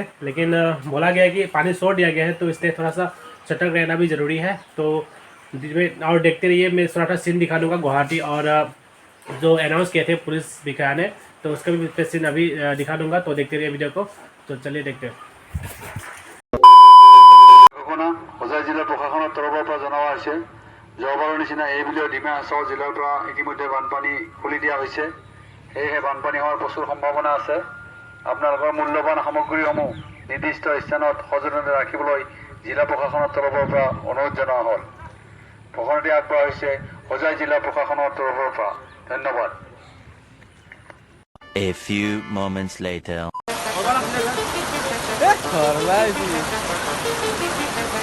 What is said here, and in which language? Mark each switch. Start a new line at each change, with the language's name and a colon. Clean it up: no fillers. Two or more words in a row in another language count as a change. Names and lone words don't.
Hindi: लेकिन बोला गया है कि पानी छोड़ दिया गया है, तो इसलिए थोड़ा सा सतर्क रहना भी ज़रूरी है। तो और देखते रहिए, मैं थोड़ा सा सीन दिखा दूँगा गुवाहाटी और जो अनाउंस किए थे पुलिस दिखाया ने, तो उसका भी सीन अभी दिखा दूँगा। तो देखते रहिए वीडियो को। तो चलिए देखते हैं।
Assamese: হোজাই জিলা প্রশাসনৰ তৰফৰ পৰা জনোৱা হৈছে যোৱাবাৰৰ নিচিনা এইবুলিও ডিমা হাছাও জিলাৰ পৰা ইতিমধ্যে বানপানী খুলি দিয়া হৈছে। সেয়েহে বানপানী হোৱাৰ প্ৰচুৰ সম্ভাৱনা আছে। আপোনালোকৰ মূল্যৱান সামগ্ৰীসমূহ নিৰ্দিষ্ট স্থানত সযতনে ৰাখিবলৈ জিলা প্ৰশাসনৰ তৰফৰ পৰা অনুৰোধ জনোৱা হ'ল। ঘোষণাটি আগবঢ়োৱা হৈছে হোজাই জিলা প্ৰশাসনৰ তৰফৰ পৰা। ধন্যবাদ।
English: A few moments later.